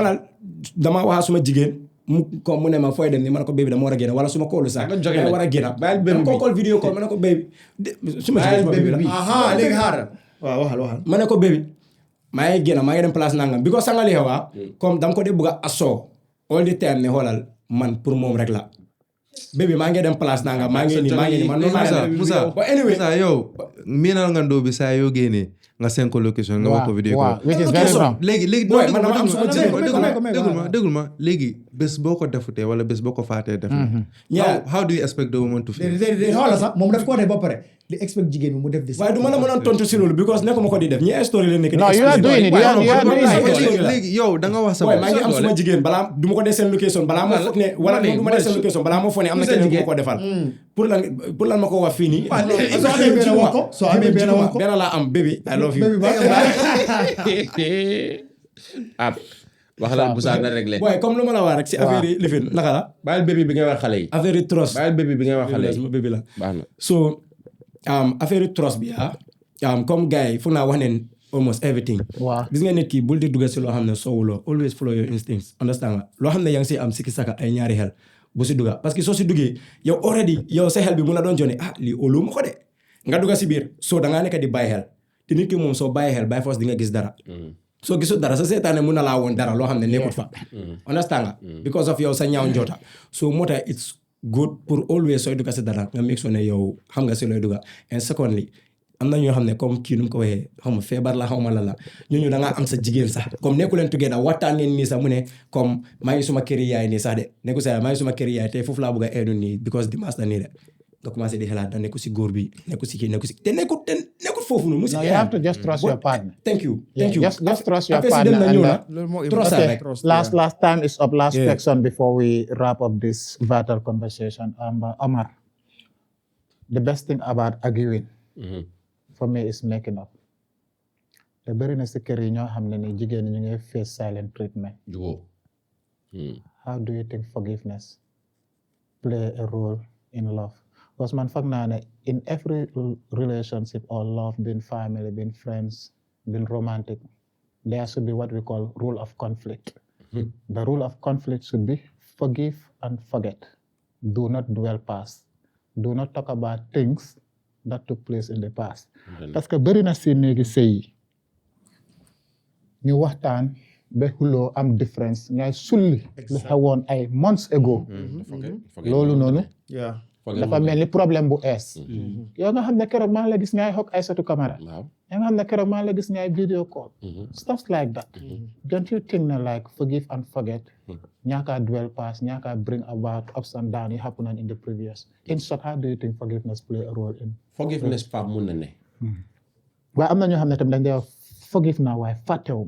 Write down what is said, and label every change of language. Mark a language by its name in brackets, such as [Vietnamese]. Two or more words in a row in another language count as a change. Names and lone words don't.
[Wolof] xoolal dama wax suma jigéen mu ne ma fooy dem ni ma ne ko baby dama war a génn wala suma koolu sax nga jóge dama nag. war a génn Bàyyil baby ko bi. call vidéo call ma ne ko baby suma Bàyyil suma baby baby bi. la aha léegi xaaral waaw waxal ma ne ko baby maa ngi génn maa ngi dem place nangam bi ko sangali xewa comme dama ko dee bëgg a asoo [English] all the time [Wolof] ne xoolal man pour moom rek la baby maa ngi dem place nangam maa ngi nii man noonu laa def. Moussa [English] But anyway [Wolof] Moussa yow miinal nga ndoo bi saa yoo génnee nga seen ko location nga wax ko vidéo waaw ko [English] which is very wrong [Wolof] léegi Boy, man dama am suma dégul ma léegi bés boo ko defutee wala bés boo ko faatee def [English] Yeah. how do you expect the woman to feel [Wolof] déedéet xoolal sax moom daf ko def ba pare di expect jigéen bi mu def des waaye du ma la mënoon tontu si loolu because nekkuma ko di def ñi story la nekk di [English] No, you are doing it. You are doing it. [Wolof] léegi yow da nga wax sa waaye bopp maa ngi am suma jigéen balaa du ma ko dee seen location balaa ma foog ne wala du ma dee seen location balaa ma foog ne am na keneen ku ma ko defal pour lan ma ko wax fii nii soo amee benn wax ko soo amee benn wax ko benn laa am baby [English] I love you [Wolof] wax la Moussa na réglé. waaye comme lu ma la wax rek si affaire yi lifin naka la bàyyil bébé bi ngay wax xale yi. affaire yi trust bàyyil bébé bi ngay wax xale yi. suma baby la baax na. so affaire yi trust bi comme gars yi foog naa wax neen [English] almost everything [Wolof] waaw gis nga nit ki bul di dugg si loo xam ne soowuloo [English] always follow your instincts [Wolof] understand nga loo xam ne yaa ngi si am sikki saka ay ñaari xel bu si dugga [French] parce que [Wolof] soo si duggee yow already yow sa xel bi mun na doon jone lii óolu ma ko de nga dugga si biir soo dangaa nekk di bàyyi xel te nit ki moom soo bàyyi xel by force di nga gis dara soo gisul dara sa seetaane mun na laa woon dara loo xam ne nekkut fa understand nga [English] because of [Wolof] yow sa ñaaw njoota so moo tax [English] it's good [Wolof] pour always sooy dugga si dara nga [English] make sure [Wolof] ne yow xam nga si looy dugga [English] and secondly [Wolof] am na ñoo xam ne comme kii nu mu ko waxee xaw ma feebar la xaw ma la ñooñu da ngaa am sa jigéen sax comme nekku leen tuggee da waxtaan ngeen nii sax mu ne comme maa ngi suma kër yaay nii sax de nekku sa maa ngi suma kër yaay te foofu laa bëgg a eedu nii because dimanche la nii de nga commencé di xalaat da nekku si góor bi nekku si kii nekku si te nekkul foofu noonu. [English] No, you have to just trust your partner. Thank you. Just trust your [French] Après, si [English] partner. [Wolof] dem na [English] and [Wolof] ñëw [English] that- [Wolof] na trust [English] Okay, [Wolof] rek. [English] last time is up. Last Yeah. section before we wrap up this vital conversation. Omar, the best thing about arguing for me is making up. [Wolof] te bëri na si kër yi ñoo xam ne ni jigéen ñi ñu ngi face silent treatment. jubóo. [English] How do you think forgiveness play a role in love? Because man foog naa ne in every relationship or love, being family, being friends, being romantic, there should be what we call rule of conflict. The rule of conflict should be forgive and forget. Do not dwell past. Do not talk about things that took place in the past. [French] Parce que [Wolof] bëri na si néegi sëy yi ñu waxtaan ba xuloo am différence ngay sulli li xewoon ay months ago. loolu noonu [English] Yeah. [Wolof] dafa mel ni problème bu ees. yow nga xam ne keroog maa ngi la gis ngay xokk Aïssatou Camara. waaw. yow nga xam ne keroog maa ngi la gis ngay video call. [English] stuff like that. Don't you think ne like forgive and forget ñaaka dwell past ñaaka bring about ups and downs you happen in the previous. In short, how do you think forgiveness play a role in? [Wolof] forgiveness Pape mun na ne. waaye am na ñoo xam ne tamit dañ dee forgive naa waaye fàttewuma.